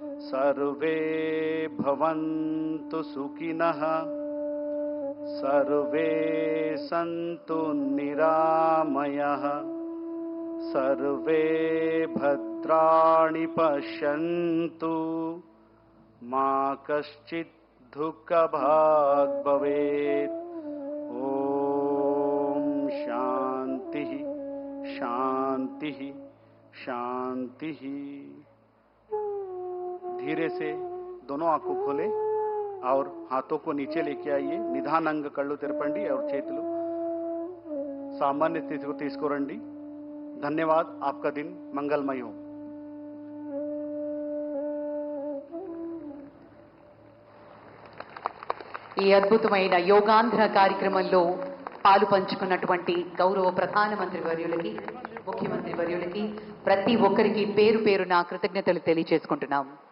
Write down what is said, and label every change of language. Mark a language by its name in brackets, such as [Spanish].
[Sanskrit] सर्वे भवन्तु सुखिनः, सर्वे सन्तु निरामयः, सर्वे भद्राणि पश्यन्तु, मा कश्चित् दुःखभाग् भवेत्। ॐ शान्तिः शान्तिः शान्तिः। [Hindi] धीरे से दोनों आंखों खोले और हाथों को नीचे लेके आइए। [Telugu] నిదానంగా కళ్ళు తెరపండి [Hindi] और [Telugu] చేతులు [Hindi] सामान्य स्थिति को [Telugu] తీసుకురండి। [Hindi] धन्यवाद। आपका दिन मंगलमय हो। [Telugu] ఈ అద్భుతమైన యోగాంధ్ర కార్యక్రమంలో పాలు పంచుకున్నటువంటి గౌరవ ప్రధానమంత్రి వర్యులకి, ముఖ్యమంత్రి వర్యులకి, ప్రతి ఒక్కరికి పేరు పేరున కృతజ్ఞతలు తెలియజేసుకుంటున్నాం।